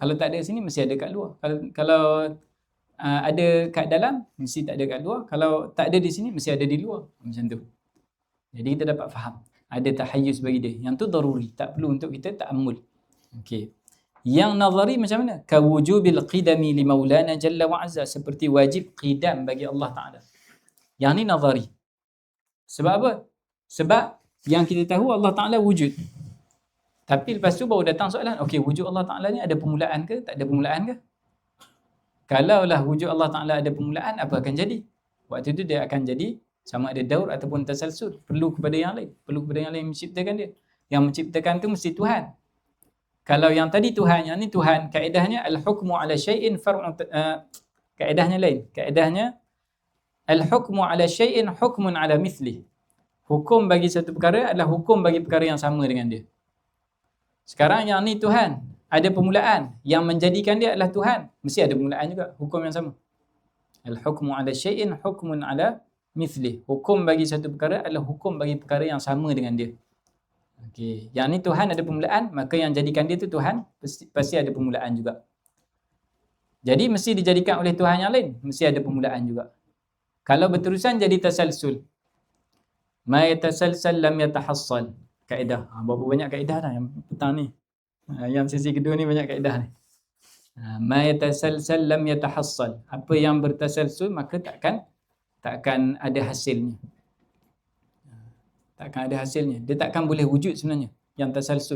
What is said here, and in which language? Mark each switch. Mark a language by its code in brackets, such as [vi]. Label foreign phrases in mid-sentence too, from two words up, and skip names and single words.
[ms] Kalau tak ada sini, mesti ada kat luar. Kalau ada kat dalam, mesti tak ada kat luar. Kalau tak ada di sini, mesti ada di luar. Macam tu. Jadi kita dapat faham. Ada tahayyuz bagi dia. Yang tu daruri. Tak perlu untuk kita ta'ammul. Okey. Yang nazari macam mana? [ar] كوجوب القدم لمولانا جل وعز. [ms] Seperti wajib qidam bagi Allah Ta'ala. Yang ni nazari. Sebab apa? Sebab yang kita tahu Allah Ta'ala wujud. Tapi lepas tu baru datang soalan, okey, wujud Allah Ta'ala ni ada permulaan ke? Tak ada permulaan ke? Kalaulah wujud Allah Ta'ala ada permulaan, apa akan jadi? Waktu tu dia akan jadi sama ada daur ataupun tasalsul. Perlu kepada yang lain. Perlu kepada yang lain menciptakan dia. Yang menciptakan tu mesti Tuhan. Kalau yang tadi Tuhan, yang ni Tuhan, kaedahnya [ar] الحكم على شيء فرع, [ms] kaedahnya lain. [ar] Kaedahnya الحكم على شيء حكم على مثله. [ms] Hukum bagi satu perkara adalah hukum bagi perkara yang sama dengan dia. Sekarang yang ni Tuhan, ada permulaan. Yang menjadikan dia adalah Tuhan, mesti ada permulaan juga, hukum yang sama. [ar] الحكم على شيء حكم على مثله. [ms] Hukum bagi satu perkara adalah hukum bagi perkara yang sama dengan dia. Okey, yang ni Tuhan ada permulaan, maka yang jadikan dia tu Tuhan pasti ada permulaan juga. Jadi mesti dijadikan oleh Tuhan yang lain, mesti ada permulaan juga. Kalau berterusan jadi tasalsul. [ar] ما يتسلسل لم يتحصل. [ms] Kaedah. Berapa banyak kaedah dah yang petang ni. Yang sesi kedua ni banyak kaedah ni. [ar] ما يتسلسل لم يتحصل. [ms] Apa yang bertasalsul maka takkan ada hasilnya. Takkan ada hasilnya. Dia takkan boleh wujud sebenarnya yang tasalsul.